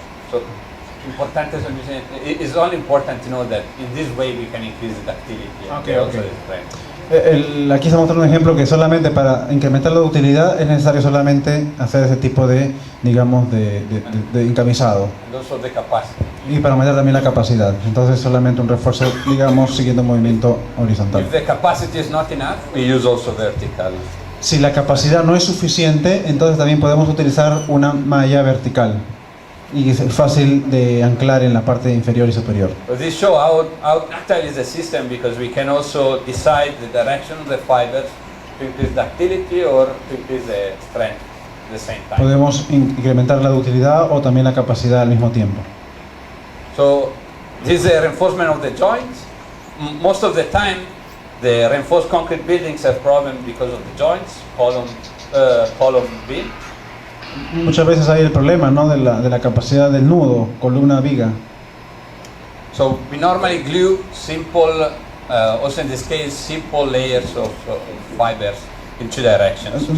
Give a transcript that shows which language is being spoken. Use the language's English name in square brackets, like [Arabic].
[English] So importante it's only important to know that in this way we can increase the ductility and also the strength. [Spanish] Aquí se muestra un ejemplo que solamente para incrementar la utilidad es necesario solamente hacer ese tipo de, digamos, de encamisado. [English] And also the capacity. [Spanish] Y para aumentar también la capacidad. Entonces solamente un refuerzo, digamos, siguiendo un movimiento horizontal. [English] If the capacity is not enough, we use also vertical. [Spanish] Si la capacidad no es suficiente, entonces también podemos utilizar una malla vertical. Y es fácil de anclar en la parte inferior y superior. [English] But this show how ductile is the system, because we can also decide the direction of the fibers to increase ductility or to increase the strength at the same time. [Spanish] Podemos incrementar la ductilidad o también la capacidad al mismo tiempo. [English] So this is a reinforcement of the joints. Most of the time, the reinforced concrete buildings have problems because of the joints, column beam. [Spanish] Muchas veces hay el problema, ¿no?, de la capacidad del nudo, columna, viga. [English] So we normally glue simple, also in this case, simple layers of fibers in 2 directions.